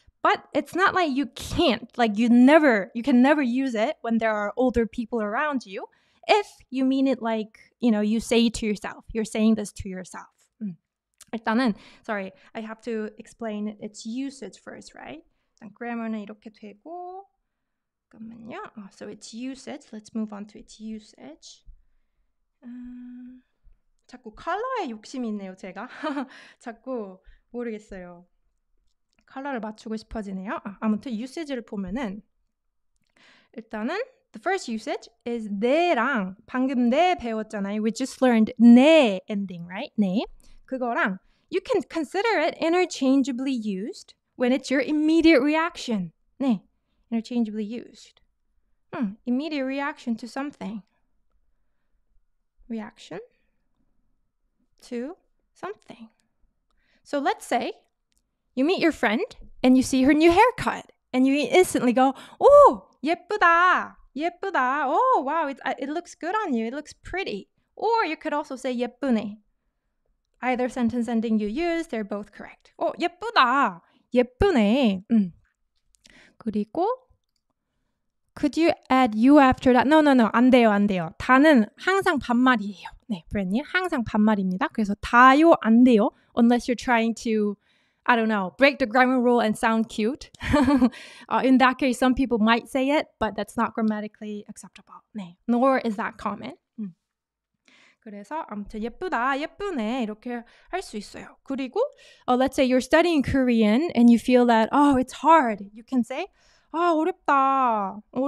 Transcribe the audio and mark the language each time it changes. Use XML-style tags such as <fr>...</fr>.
<en>But it's not like you can't, like you can never use it when there are older people around you. If you mean it like, you say to yourself, you're saying this to yourself.</en> <ko>일단은,</ko> <en>sorry, I have to explain its usage first, right?</en> <ko>일단 grammar는 이렇게 되고, 잠깐만요.</ko> <en>So its usage, let's move on to its usage.</en> <ko>자꾸 컬러에 욕심이 있네요, 제가. 자꾸 모르겠어요. 컬러를 맞추고 싶어지네요. 아무튼 usage를 보면은 일단은</ko> <en>the first usage is</en> <ko>네랑 방금 네 배웠잖아요.</ko> <en>We just learned 네 ending, right?</en> <ko>네. 그거랑</ko> <en>you can consider it interchangeably used when it's your immediate reaction.</en> <ko>네.</ko> <en>Interchangeably used. Immediate reaction to something. Reaction to something. So let's say you meet your friend and you see her new haircut and you instantly go, oh,</en> <ko>예쁘다.</ko> <en>Oh, wow, it looks good on you. It looks pretty. Or you could also say</en> <ko>예쁘네.</ko> <en>Either sentence ending you use, they're both correct.</en> <ko>Oh, 예쁘다. 예쁘네. 그리고</ko> <en>could you add you after that? No.</en> <ko>안 돼요. 다는 항상 반말이에요. 네, 브랜님, 항상 반말입니다. 그래서 다요, 안 돼요.</ko> <en>Unless you're trying to, I don't know, break the grammar rule and sound cute. In that case, some people might say it, but that's not grammatically acceptable.</en> <ko>네,</ko> <en>nor is that common.</en> <ko>그래서 아무튼 예쁘다, 예쁘네 이렇게 할 수 있어요. 그리고</ko> <en>let's say you're studying Korean and you feel that, it's hard. You can say,</en> <ko>어렵다.</ko>